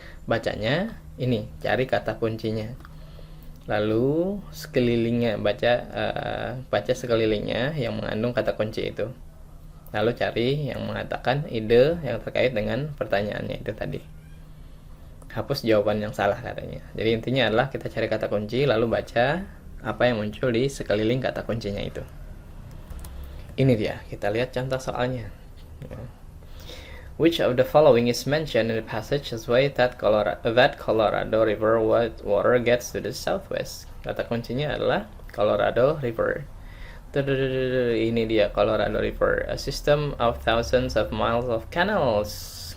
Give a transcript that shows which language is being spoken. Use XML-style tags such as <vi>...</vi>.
<id>Bacanya ini, cari kata kuncinya, lalu sekelilingnya baca sekelilingnya yang mengandung kata kunci itu, lalu cari yang mengatakan ide yang terkait dengan pertanyaannya itu tadi. Hapus jawaban yang salah katanya. Jadi intinya adalah kita cari kata kunci, lalu baca apa yang muncul di sekeliling kata kuncinya itu. Ini dia, kita lihat contoh soalnya.</id> <en>Which of the following is mentioned in the passage as way that Colorado River water gets to the southwest?</en> <id>Kata kuncinya adalah Colorado River. Ini dia</id> <en>Colorado River, a system of thousands of miles of canals.</en>